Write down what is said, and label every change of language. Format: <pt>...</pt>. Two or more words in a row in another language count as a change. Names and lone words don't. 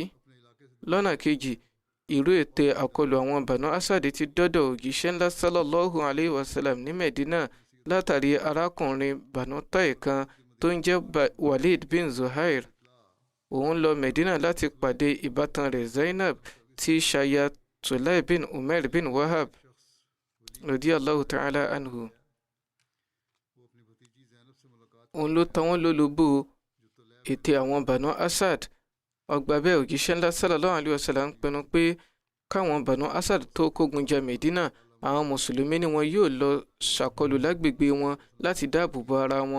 <yo>Lọ́nà kejì, ìró ète àkọlù àwọn Banu Asad ti dọ́dọ̀ òjíṣẹ́ ńlá</yo> <ar>صلى الله عليه وسلم</ar> <yo>ní Medina látàrí arákùnrin Banu Tai kan tó ń jẹ́ Walid bin Zuhair. Òun lọ Medina láti pàdé ìbátan rẹ̀ Zainab tí ṣaya Tulay bin Umair bin Wahab</yo> <ar>رضي الله تعالى عنه.</ar> <yo>Òun ló ta wọ́n lólobó ète àwọn Banu Asad. Ọgbà bẹ́ẹ̀ òjíṣẹ́ ńlá</yo> <ar>صلى الله عليه وسلم</ar> <yo>ń pinnu pé káwọn Banu Asad tó kógun ja Medina, àwọn mùsùlùmí ni wọn yóò lọ ṣàkọlù lágbègbè wọn láti dáàbò bo ara wọn.</yo>